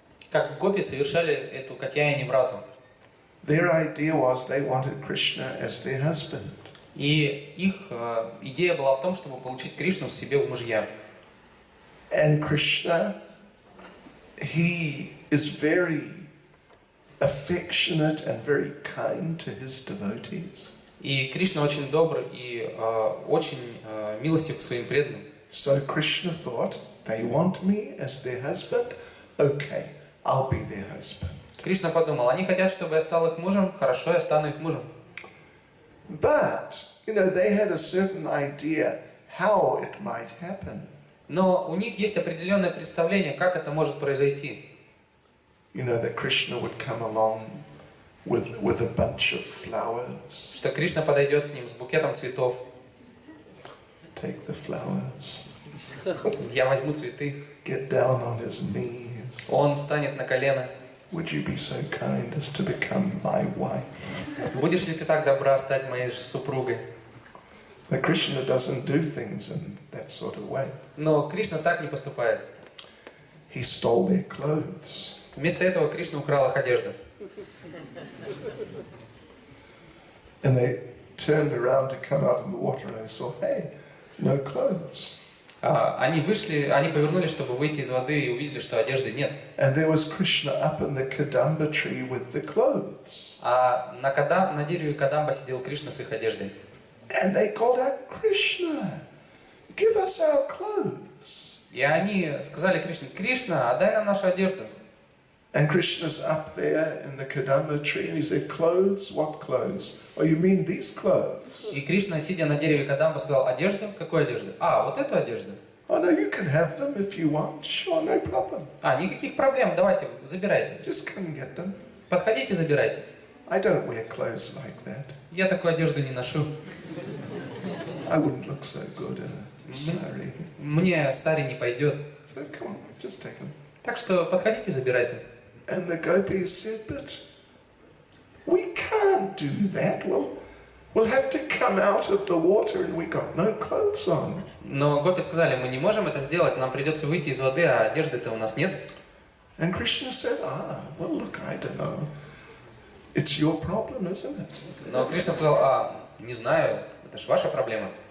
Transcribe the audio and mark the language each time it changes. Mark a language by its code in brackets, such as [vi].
[ru] Как гопи совершали эту Катьяяни врату. [en] Their idea was they wanted Krishna as their husband. [ru] И их идея была в том, чтобы получить Кришну себе в мужья. [en] And Krishna, he is very affectionate and very kind to his devotees. [ru] И Кришна очень добр и очень милостив к своим преданным. [en] So Krishna thought, they want me as their husband? Okay, I'll be their husband. [ru] Кришна подумал, они хотят, чтобы я стал их мужем, хорошо, я стану их мужем. [en] But, you know, they had a certain idea how it might happen. [ru] Но у них есть определенное представление, как это может произойти. [en] You know, that Krishna would come along with a bunch of flowers. [ru] Что Кришна подойдет к ним с букетом цветов. [en] Take the flowers. [ru] Я возьму цветы. [en] Get down on his knees. [ru] Он встанет на колено. [en] Would you be so kind as to become my wife? [ru] Будешь ли ты так добра стать моей супругой? [en] But Krishna doesn't do things in that sort of way. [ru] Но Кришна так не поступает. [en] He stole their clothes. [ru] Вместо этого Кришна украл их одежду. [en] And they turned around to come out of the water and they saw, hey, no clothes. [ru] Они вышли, они повернулись, чтобы выйти из воды, и увидели, что одежды нет. [en] And there was Krishna up in the Kadamba tree with the clothes. [ru] А на дереве Кадамба сидел Кришна с их одеждой. [en] And they called out, Krishna, give us our clothes. [ru] И они сказали Кришне: Кришна, отдай нам нашу одежду. [en] And Krishna's up there in the Kadamba tree and he said, clothes? What clothes? Oh, you mean these clothes? [ru] И Кришна, сидя на дереве Кадамба, сказал: одежду? Какую одежду? Вот эту одежду. [en] Oh, no, you can have them if you want. Sure, no problem. [ru] Никаких проблем, давайте, забирайте. [en] Just come and get them. [ru] Подходите, забирайте. [en] I don't wear clothes like that. [ru] Я такую одежду не ношу. [en] I wouldn't look so good in a sari. [ru] Мне сари не пойдет. [en] So come on, just take them. [ru] Так что подходите, забирайте. [en] And the gopis said, but we can't do that. We'll have to come out of the water and we got no clothes on. [ru] Но гопи сказали: мы не можем это сделать, нам придется выйти из воды, а одежды-то у нас нет. [en] And Krishna said, well, look, I don't know. It's your problem, isn't it? [ru] Но Кришна сказал: не знаю, это ж ваша проблема.